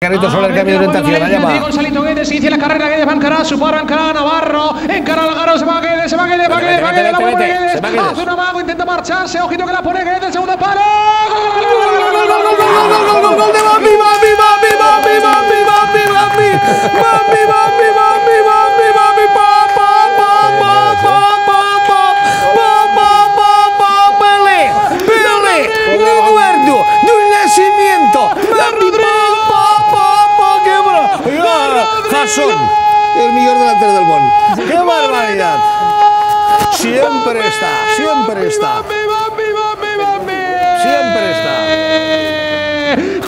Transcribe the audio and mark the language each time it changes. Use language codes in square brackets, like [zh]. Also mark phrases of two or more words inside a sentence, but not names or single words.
[es] Carrito Soler, cambio de orientación. Allá va. Gonzalito Guedes inicia la carrera. Guedes va a encarar su paro, encara a Navarro. Encara a Lagaro, se va Guedes, se va Guedes, va Guedes, va Guedes, la pone Guedes. Hace un amago, intenta marcharse. Ojito que la pone Guedes, segundo palo. ¡Gol de Bambi, Bambi, Bambi, Bambi, Bambi, Bambi, Bambi! ¡Bambi, Bambi, Bambi, Bambi, Bambi! ¡Pele! ¡Recuerdo de un nacimiento! Jason, el mejor delantero del mundo. ¡Qué barbaridad! Siempre está, siempre está. Siempre está.